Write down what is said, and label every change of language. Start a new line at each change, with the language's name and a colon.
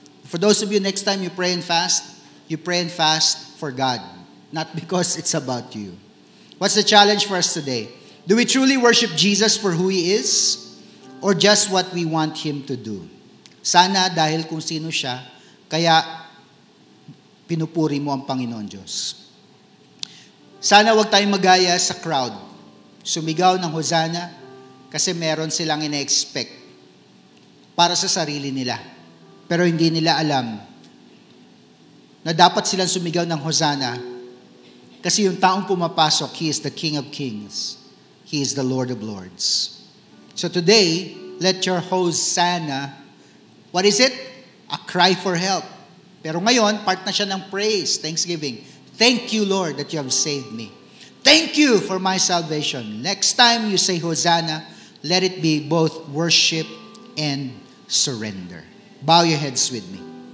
English: For those of you, next time you pray and fast for God, not because it's about you. What's the challenge for us today? Do we truly worship Jesus for who He is or just what we want Him to do?
Filipino: Sana dahil kung sino siya, kaya pinupuri mo ang Panginoon Diyos. Sana wag tayong magaya sa crowd. Sumigaw ng Hosanna kasi meron silang ina-expect para sa sarili nila. Pero hindi nila alam na dapat silang sumigaw ng Hosanna kasi yung taong pumapasok,
English: He is the King of Kings. He is the Lord of Lords. So today, let your Hosanna, what is it? A cry for help.
Filipino: Pero ngayon, part na siya ng praise, thanksgiving.
English: Thank you, Lord, that you have saved me. Thank you for my salvation. Next time you say Hosanna, let it be both worship and surrender. Bow your heads with me.